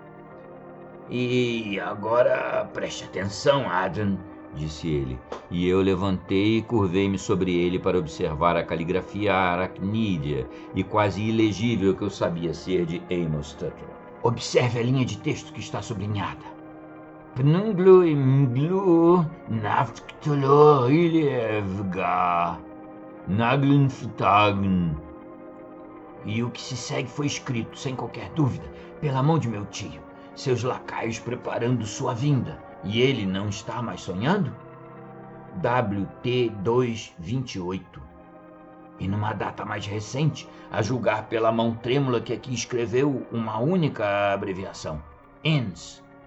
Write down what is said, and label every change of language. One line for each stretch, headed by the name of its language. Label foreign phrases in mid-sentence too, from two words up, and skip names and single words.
Portuguese: E agora preste atenção, Adam, disse ele, e eu levantei e curvei-me sobre ele para observar a caligrafia aracnídea e quase ilegível que eu sabia ser de Amos Tuttle. Observe a linha de texto que está sublinhada. Pnunglu imglu naftkolo ilevga naglunftagen. E o que se segue foi escrito, sem qualquer dúvida, pela mão de meu tio, seus lacaios preparando sua vinda. E ele não está mais sonhando? WT 228. E numa data mais recente, a julgar pela mão trêmula que aqui escreveu uma única abreviação, ENS.